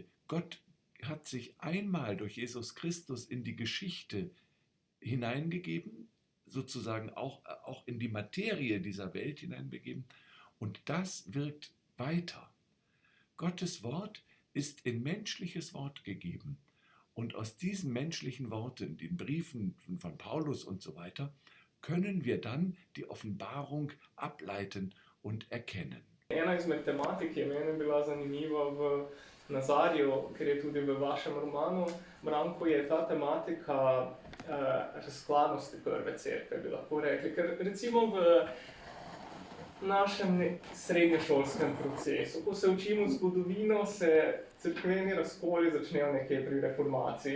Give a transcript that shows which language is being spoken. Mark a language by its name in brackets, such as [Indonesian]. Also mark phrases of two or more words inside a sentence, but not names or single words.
[German] Gott hat sich einmal durch Jesus Christus in die Geschichte hineingegeben, sozusagen auch in die Materie dieser Welt hineinbegeben, und das wirkt weiter. Gottes Wort ist in menschliches Wort gegeben, und aus diesen menschlichen Worten, den Briefen von Paulus und so weiter, können wir dann die Offenbarung ableiten und erkennen. [Slovenian] Ena izmed tematik, ki je meni bila zanimiva v Nazarju, ker je tudi v vašem romanu, Branko, je ta tematika razklanosti prve cerkve, bi lahko rekli. Ker recimo v našem srednješolskem procesu, ko se učimo zgodovino, se cerkveni razkoli začnejo nekje pri reformaciji.